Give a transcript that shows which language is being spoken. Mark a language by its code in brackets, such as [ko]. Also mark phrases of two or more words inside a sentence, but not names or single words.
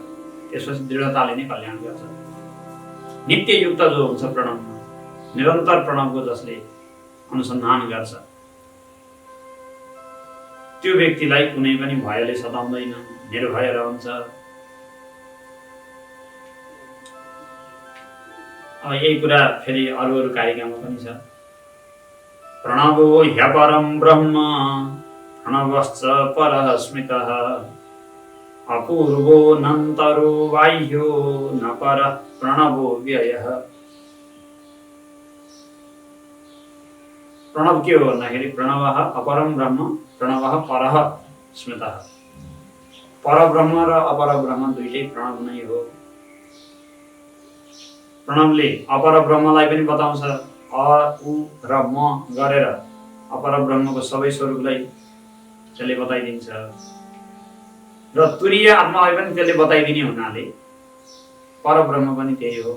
[ne] त्यसपछि दृढताले नै कल्याण गर्छ। नित्ययुक्त जो हुन्छ प्रणवमा, निरन्तर प्रणवको जसले अनुसन्धान गर्छ त्यो व्यक्तिलाई कुनै पनि भयले सताउँदैन, निर्भय रहन्छ। अब यही कुरा फेरि अरू कारिकामा पनि छ। [sa] प्रणवो ह्यपरं ब्रह्म प्रणवश्च परः स्मृतः अपूर्वो नन्तरो बाह्यो न परः प्रणवो व्ययः। [ne] प्रणव के हो भन्दाखेरि [sa] प्रणवः अपरं ब्रह्म, प्रणवः परः स्मृतः। [ne] परब्रह्म र अपरब्रह्म दुईटै प्रणव नै हो। प्रणवले अपर ब्रह्मलाई पनि बताउँछ, अ उ र म गरेर अपर ब्रह्मको सबै स्वरूपलाई त्यसले बताइदिन्छ। र तुरीय आत्मालाई पनि त्यसले बताइदिने हुनाले परब्रह्म पनि त्यही हो।